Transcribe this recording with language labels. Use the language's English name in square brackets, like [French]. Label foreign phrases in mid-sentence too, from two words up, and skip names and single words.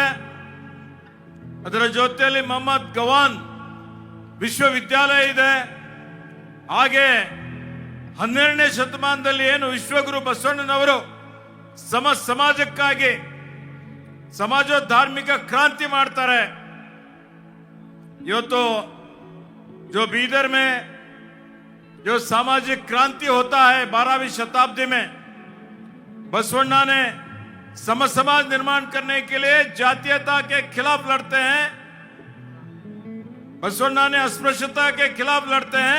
[Kannada] ಅದರ ಜೊತೆಯಲ್ಲಿ ಮೊಹಮ್ಮದ್ ಗವಾನ್ ವಿಶ್ವವಿದ್ಯಾಲಯ ಇದೆ. ಹಾಗೆ 12ನೇ ಶತಮಾನದಲ್ಲಿ ಏನು ವಿಶ್ವಗುರು ಬಸವಣ್ಣನವರು ಸಮಾಜಕ್ಕಾಗಿ ಸಮಾಜೋಧಾರ್ಮಿಕ ಕ್ರಾಂತಿ ಮಾಡ್ತಾರೆ. [Hindi] ಇವತ್ತು जो बीदर में जो सामाजिक क्रांति होता है 12वीं शताब्दी में, बसवण्णा ने समाज निर्माण करने के लिए जातीयता के खिलाफ लड़ते हैं. बसवण्णा ने अस्पृश्यता के खिलाफ लड़ते हैं.